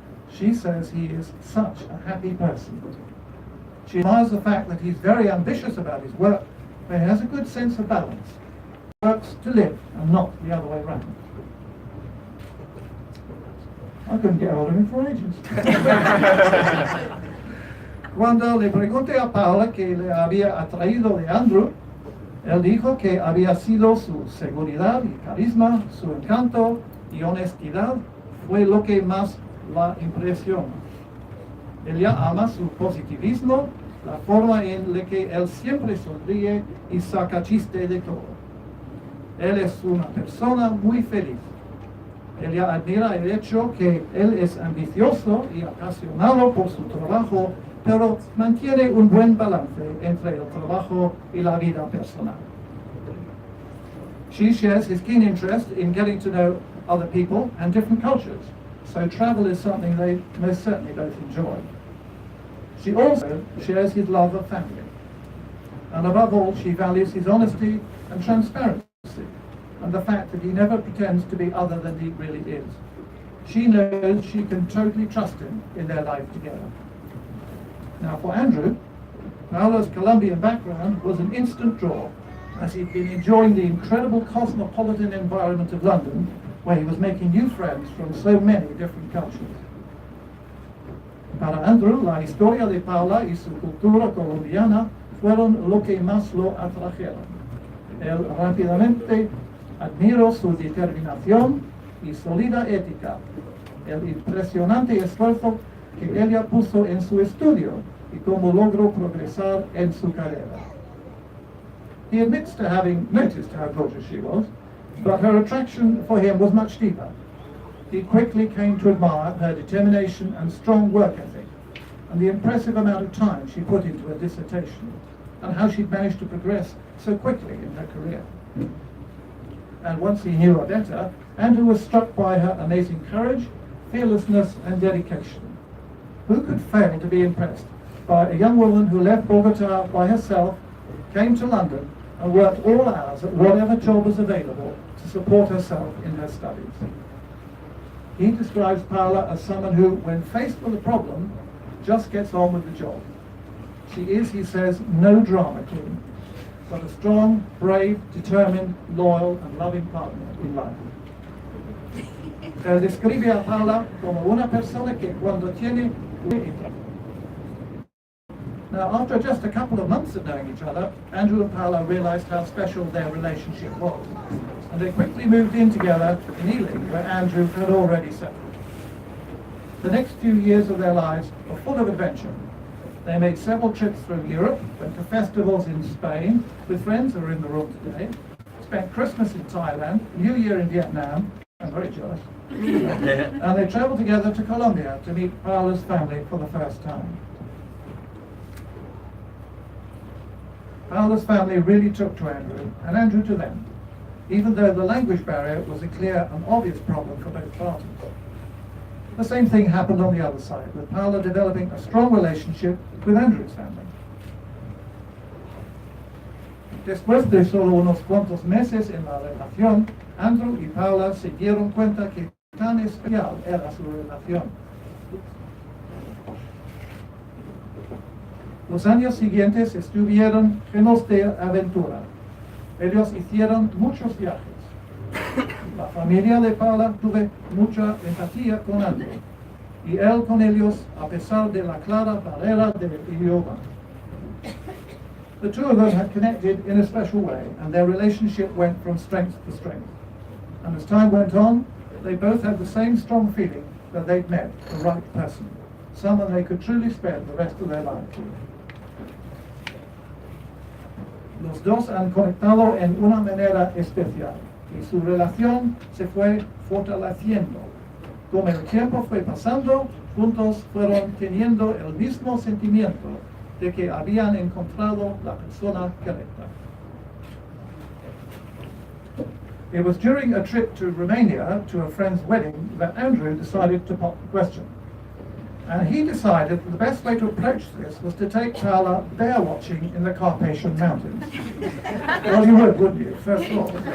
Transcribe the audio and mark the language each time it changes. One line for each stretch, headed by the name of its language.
English: She says he is such a happy person. She admires the fact that he's very ambitious about his work, but he has a good sense of balance. He works to live and not the other way around. I couldn't get hold of him for ages.
Spanish: Cuando le pregunté a Paola qué le había atraído de Andrew, él dijo que había sido su seguridad y carisma, su encanto y honestidad fue lo que más la impresionó. Ella ama su positivismo, la forma en la que él siempre sonríe y saca chiste de todo. Él es una persona muy feliz. Ella admira el hecho que él es ambicioso y apasionado por su trabajo, pero mantiene un buen balance entre el trabajo y la vida personal.
English: She shares his keen interest in getting to know other people and different cultures, so travel is something they most certainly both enjoy. She also shares his love of family, and above all she values his honesty and transparency, and the fact that he never pretends to be other than he really is. She knows she can totally trust him in their life together. Now for Andrew, Paola's Colombian background was an instant draw, as he'd been enjoying the incredible cosmopolitan environment of London, where he was making new friends from so many different cultures.
Spanish: Para Andrew, la historia de Paola y su cultura colombiana fueron lo que más lo atrajeron. Él rápidamente admiró su determinación y sólida ética, el impresionante esfuerzo que ella puso en su estudio y cómo logró progresar en su carrera.
English: He admits to having noticed how gorgeous she was, but her attraction for him was much deeper. He quickly came to admire her determination and strong work ethic, and the impressive amount of time she put into her dissertation, and how she'd managed to progress so quickly in her career. And once he knew her better, Andrew was struck by her amazing courage, fearlessness and dedication. Who could fail to be impressed by a young woman who left Bogota by herself, came to London and worked all hours at whatever job was available to support herself in her studies? He describes Paola as someone who, when faced with a problem, just gets on with the job. She is, he says, no drama queen, but a strong, brave, determined, loyal and loving partner in life.
Spanish: Él describe a Paola como una persona que cuando tiene...
English: Now, after just a couple of months of knowing each other, Andrew and Paola realized how special their relationship was, and they quickly moved in together in Ealing, where Andrew had already settled. The next few years of their lives were full of adventure. They made several trips through Europe, went to festivals in Spain with friends who are in the room today, spent Christmas in Thailand, New Year in Vietnam, I'm very jealous, and they traveled together to Colombia to meet Paola's family for the first time. Paola's family really took to Andrew, and Andrew to them, even though the language barrier was a clear and obvious problem for both parties. The same thing happened on the other side, with Paola developing a strong relationship with Andrew's family.
Spanish: Después de solo unos cuantos meses en la relación, Andrew y Paola se dieron cuenta que tan especial era su relación. Los años siguientes estuvieron llenos de aventura. Ellos hicieron muchos viajes. La familia de Paola tuvo mucha empatía con Andrew, y él con ellos, a pesar de la clara barrera del idioma.
English: The two of them had connected in a special way, and their relationship went from strength to strength. And as time went on, they both had the same strong feeling that they'd met the right person, someone they could truly spend the rest of their lives with.
Spanish: Los dos han conectado en una manera especial y su relación se fue fortaleciendo. Como el tiempo fue pasando, juntos fueron teniendo el mismo sentimiento de que habían encontrado la persona correcta.
English: It was during a trip to Romania to a friend's wedding that Andrew decided to pop the question. And he decided that the best way to approach this was to take Paola bear watching in the Carpathian Mountains. Well, you would, wouldn't you? First of all.